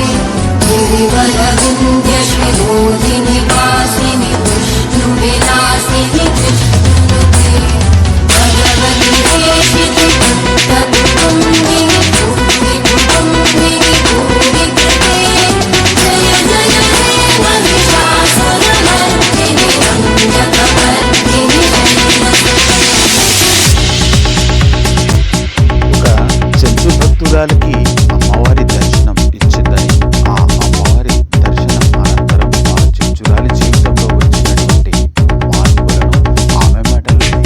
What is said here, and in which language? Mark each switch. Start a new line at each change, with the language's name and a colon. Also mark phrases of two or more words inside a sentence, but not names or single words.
Sanskrit: गिरिवरविन्द्यशिरोधिनि वासिनि विष्णुविलासिनि कृष्णनुते भगवति देशिति भक्तकुटुम्बिनि भूमिकुटुम्बिनि भूमिकृते जय जय हे महिषासुरमर्दिनि रम्यकपर्दिनि
Telugu: భక్తురాలికి అమ్మవారి దర్శనం ఇచ్చిందని, ఆ అమ్మవారి దర్శనం అనంతరం ఆ చెంచురాలి జీవితంలో వచ్చినటువంటి మార్పులను ఆమె మాటలు